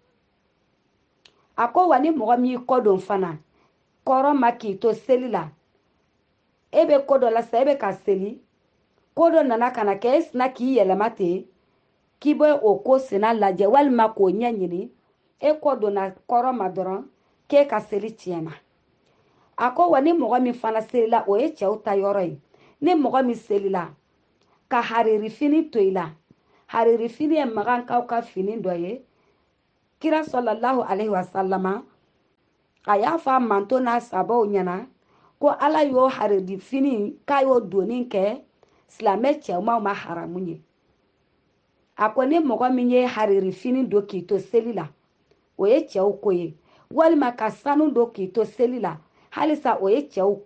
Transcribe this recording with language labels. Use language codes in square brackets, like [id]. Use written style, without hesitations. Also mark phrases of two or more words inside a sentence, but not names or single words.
[bm] a ko wa ni mɔgɔ min y'i kɔdon fana kɔrɔ ma k'i to seli la e bɛ ko dɔ la sa e bɛ ka seli ko dɔ nana ka na kɛ e sina k'i yɛlɛma ten k'i bɛ o ko sina lajɛ walima k'o ɲɛ ɲini e kɔ donna kɔrɔ ma dɔrɔn k'e ka seli tiɲɛna a ko wa ni mɔgɔ min fana selila o ye cɛw ta yɔrɔ ye ni mɔgɔ min selila ka hariri fini to i la hariri fini ye magankaw ka fini dɔ ye kira [ar] صلى الله عليه وسلم [bm] a y'a fɔ a manto n'a sabaw ɲɛna ko ala y'o hariri fini k'a y'o donni kɛ silamɛ cɛmanw ma haramu ye a ko ni mɔgɔ min ye hariri fini don k'i to seli la o ye cɛw ko ye walima ka sanu don k'i to seli la halisa o ye cɛw